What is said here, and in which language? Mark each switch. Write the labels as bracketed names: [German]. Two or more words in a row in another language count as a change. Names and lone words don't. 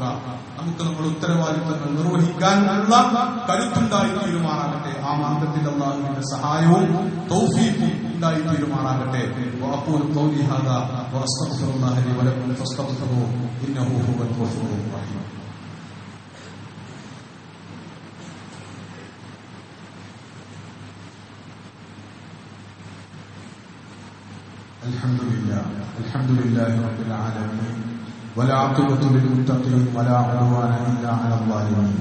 [Malayalam] നമുക്ക് നമ്മുടെ ഉത്തരവാദിത്തങ്ങൾ നിർവഹിക്കാനുള്ള കരുത്തുണ്ടായി തീരുമാറാകട്ടെ. ആ മാർഗത്തിൽ അല്ലാഹുവിന്റെ സഹായവും തൗഫീഖും ഉണ്ടായി തീരുമാറാകട്ടെ. [Arabic] وأقول قولي هذا وأستغفر الله لي ولكم فاستغفروه إنه هو الغفور الرحيم. الحمد لله رب العالمين والعاقبة للمتقين ولا عدوان إلا على الظالمين.